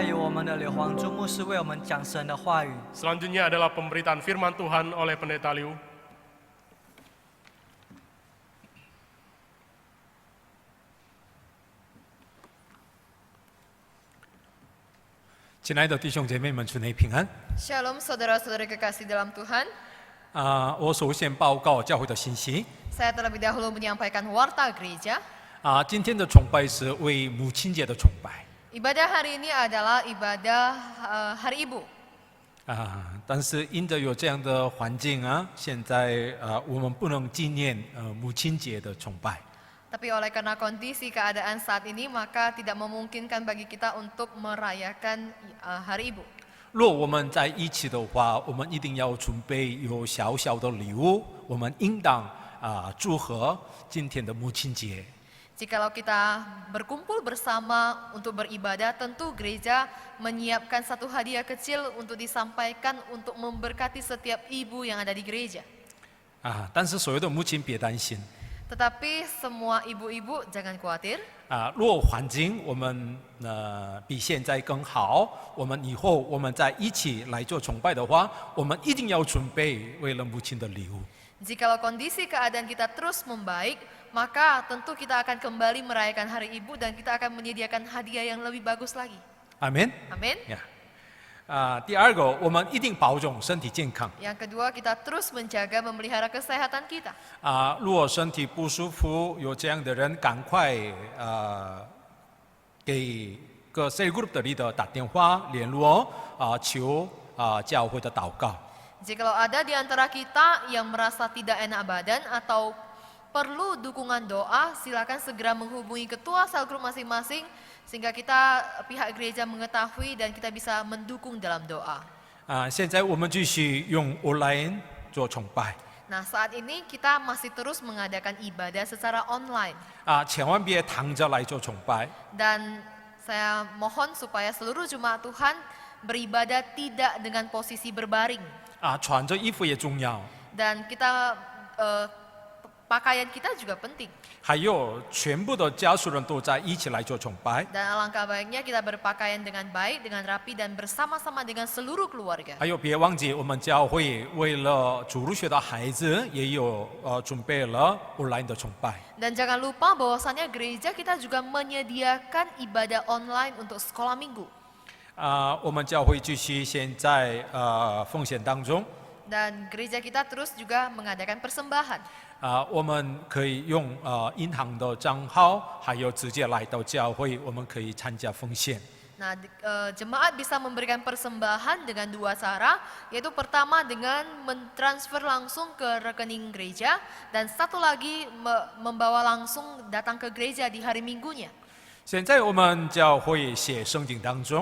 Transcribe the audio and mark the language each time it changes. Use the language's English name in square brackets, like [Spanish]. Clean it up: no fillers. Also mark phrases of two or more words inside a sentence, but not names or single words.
[Chinese] 们的刘黄珠牧师为我们讲神的话语。 [Indonesian] Selanjutnya adalah pemberitaan firman Tuhan oleh Pendeta Liu. [Chinese] 亲爱的弟兄姐妹们，主内平安。 [Indonesian] Shalom saudara-saudara kekasih dalam Tuhan. [Chinese] 我首先报告教会的信息。 [Indonesian] Saya terlebih dahulu menyampaikan warta gereja. [Chinese] 今天的崇拜是为母亲节的崇拜。 [Indonesian] Ibadah hari ini adalah ibadah Hari Ibu. [Chinese] 但是因着有这样的环境现在我们不能纪念母亲节的崇拜。 [Indonesian] Tapi oleh karena kondisi keadaan saat ini, maka tidak memungkinkan bagi kita untuk merayakan Hari Ibu. [Chinese] 若我们在一起的话，我们一定要准备有小小的礼物，我们应当祝贺今天的母亲节。 [Indonesian] Jikalau kita berkumpul bersama untuk beribadah, tentu gereja menyiapkan satu hadiah kecil untuk disampaikan untuk memberkati setiap ibu yang ada di gereja. [Chinese] 但是所有的母亲别担心。 [Indonesian] Tetapi semua ibu-ibu jangan khawatir. [Chinese] 若环境我们比现在更好，我们以后我们在一起来做崇拜的话，我们一定要准备为了母亲的礼物。 [Indonesian] Jikalau kondisi keadaan kita terus membaik, maka tentu kita akan kembali merayakan Hari Ibu dan kita akan menyediakan hadiah yang lebih bagus lagi. [Chinese] 阿门。 [Indonesian] Amin. [Chinese] 第二个，我们一定保重身体健康。 [Indonesian] Yang kedua, kita terus menjaga memelihara kesehatan kita. [Chinese] 如果身体不舒服，有这样的人，赶快给各 [English] cell group [Chinese] 的 leader 打电话联络求教会的祷告。 [Indonesian] Jikalau ada di antara kita yang merasa tidak enak badan atau perlu dukungan doa, silakan segera menghubungi ketua sel grup masing-masing sehingga kita pihak gereja mengetahui dan kita bisa mendukung dalam doa. [Chinese] 现在我们继续用 online 做崇拜。 [Indonesian] Nah, saat ini kita masih terus mengadakan ibadah secara online. [Chinese] 千万别躺着来做崇拜。 [Indonesian] Dan saya mohon supaya seluruh jemaat Tuhan beribadah tidak dengan posisi berbaring. [Chinese] 穿着衣服也重要。 [Indonesian] Dan kita pakaian kita juga penting. [Chinese] 还有全部的家属人都在一起来做崇拜。 [Indonesian] Dan alangkah baiknya kita berpakaian dengan baik, dengan rapi dan bersama-sama dengan seluruh keluarga. [Chinese] 还有别忘记，我们教会为了主入学的孩子也有准备了 online 的崇拜。 [Indonesian] Dan jangan lupa bahwasannya gereja kita juga menyediakan ibadah online untuk sekolah minggu. [Chinese] 我们教会继续现在奉献当中。 [Indonesian] Dan gereja kita terus juga mengadakan persembahan. [Chinese] 我们可以用银行的账号，还有直接来到教会，我们可以参加奉献。 [Indonesian] Nah, jemaat bisa memberikan persembahan dengan dua cara, yaitu pertama dengan mentransfer langsung ke rekening gereja, dan satu lagi membawa langsung datang ke gereja di hari minggunya. [Chinese] 现在我们教会写圣经当中。